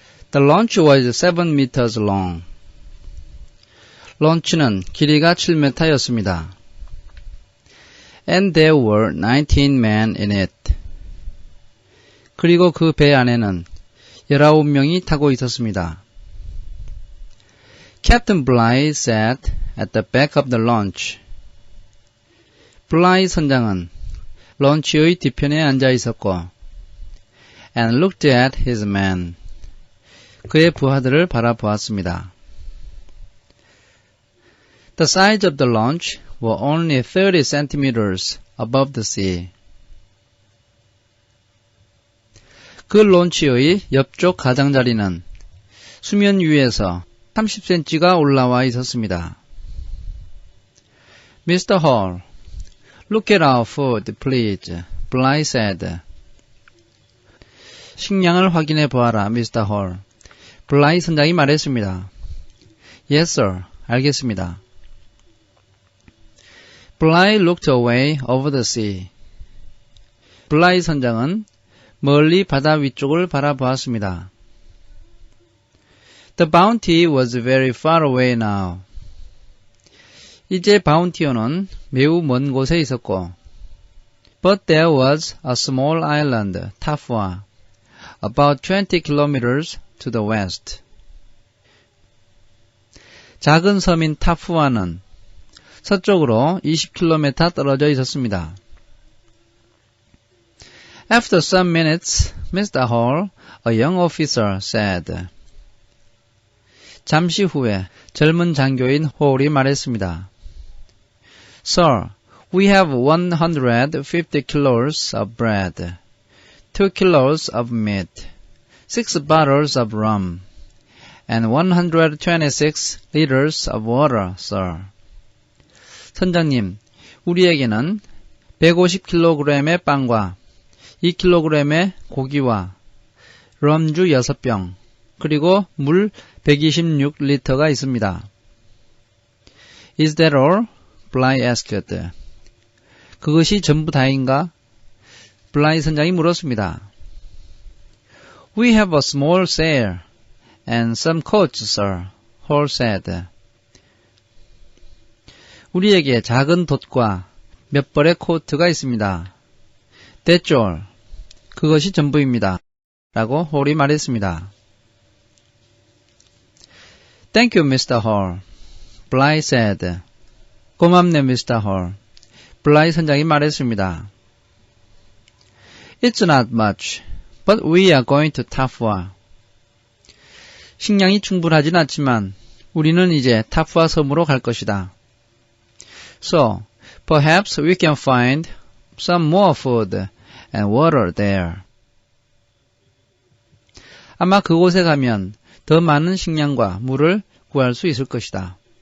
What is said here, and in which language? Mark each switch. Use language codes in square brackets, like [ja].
[en] The launch was 7 meters long. [ko] 론치는 길이가 7m였습니다. [en] And there were 19 men in it. [ko] 그리고 그 배 안에는 19명이 타고 있었습니다. [en] Captain Bligh sat at the back of the launch. [ko] 블라이 선장은 런치의 뒤편에 앉아 있었고 [en] and looked at his men. [ko] 그의 부하들을 바라보았습니다. [en] The sides of the launch were only 30 centimeters above the sea. [ko] 그 론치의 옆쪽 가장자리는 수면 위에서 30cm가 올라와 있었습니다. [en] Mr. Hall, look at our food, please, Bligh said. [ko] 식량을 확인해 보아라, Mr. [en] Hall. [ko] 블라이 선장이 말했습니다. [en] Yes, sir. [ko] 알겠습니다. [en] Bligh looked away over the sea. [ko] 블라이 선장은 멀리 바다 위쪽을 바라보았습니다. [en] The Bounty was very far away now. [ko] 이제 바운티어는 매우 먼 곳에 있었고 [en] But there was a small island, Tafua, about 20 kilometers to the west. [ko] 작은 섬인 타푸아는 서쪽으로 20km 떨어져 있었습니다. [en] After some minutes, Mr. Hall, a young officer, said. [ko] 잠시 후에 젊은 장교인 홀이 말했습니다. [en] Sir, we have 150 kilos of bread, 2 kilos of meat, 6 bottles of rum, and 126 liters of water, sir. [ko] 선장님, 우리에게는 150kg의 빵과 2kg의 고기와 럼주 6병, 그리고 물 126리터가 있습니다. [en] Is that all? Bligh asked. [ko] 그것이 전부 다인가? 블라이 선장이 물었습니다. [en] We have a small sail and some coats, sir, Hall said. [ko] 우리에게 작은 돛과 몇 벌의 코트가 있습니다. [en] That's all. [ko] 그것이 전부입니다. 라고 홀이 말했습니다. [en] Thank you, Mr. Hall. Bligh said. [ko] 고맙네, [en] Mr. Hall. [ko] 블라이 선장이 말했습니다. [en] It's not much, but we are going to Tafua. [ko] 식량이 충분하진 않지만 우리는 이제 타푸아 섬으로 갈 것이다. [en] So, perhaps we can find some more food and water there. [ko] 아마 그곳에 가면 더 많은 식량과 물을 구할 수 있을 것이다.